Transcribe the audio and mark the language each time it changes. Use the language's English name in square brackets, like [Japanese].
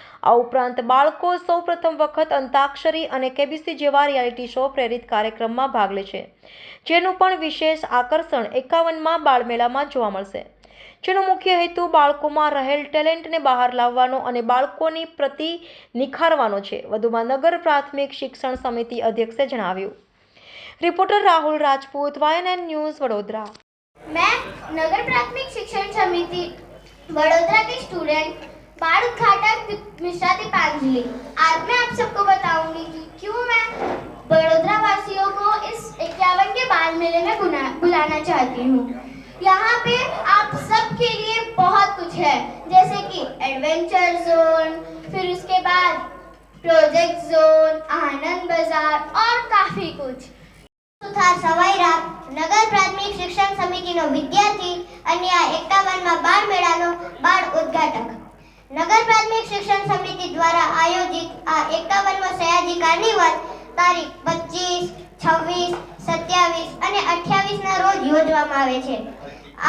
[Gujarati] આ ઉપરાંત બાળકો સૌ પ્રથમ વખત અંતાક્ષરી અને કેબીસી જેવા રિયાલિટી શો પ્રેરિત કાર્યક્રમમાં ભાગ લે છે, જેનું પણ વિશેષ આકર્ષણ 51માં બાળમેળામાં જોવા મળશે, જેનો મુખ્ય હેતુ બાળકોમાં રહેલ ટેલેન્ટને બહાર લાવવાનો અને બાળકોની પ્રતિ નિખારવાનો છે। વધુમાં નગર પ્રાથમિક શિક્ષણ સમિતિ અધ્યક્ષે જણાવ્યું। [Hindi] Reporter Rahul Rajput, YNN news, Vadodara. मैं नगर प्राथमिक शिक्षण समिति वडोदरा के स्टूडेंट बाल उद्घाटक मिश्रा दीपांजलि आज मैं आप सबको बताऊंगी कि क्यों मैं वडोदरा वासियों को इस 51 के बाल मेले में बुलाना चाहती हूँ। यहाँ पे आप सब के लिए बहुत कुछ है, जैसे कि एडवेंचर जोन, फिर उसके बाद प्रोजेक्ट जोन, आनंद बाजार और काफी कुछ। [Gujarati] સુથાર સવાઈરામ નગર પ્રાથમિક શિક્ષણ સમિતિનો વિદ્યાર્થી અને આ 51માં બાળ મેળાનો બાળ ઉદ્ઘાટક। નગર પ્રાથમિક શિક્ષણ સમિતિ દ્વારા આયોજિત આ 51મો સયાજી કાર્નિવલ તારીખ 25, 26, 27 અને 28ના રોજ યોજવામાં આવે છે।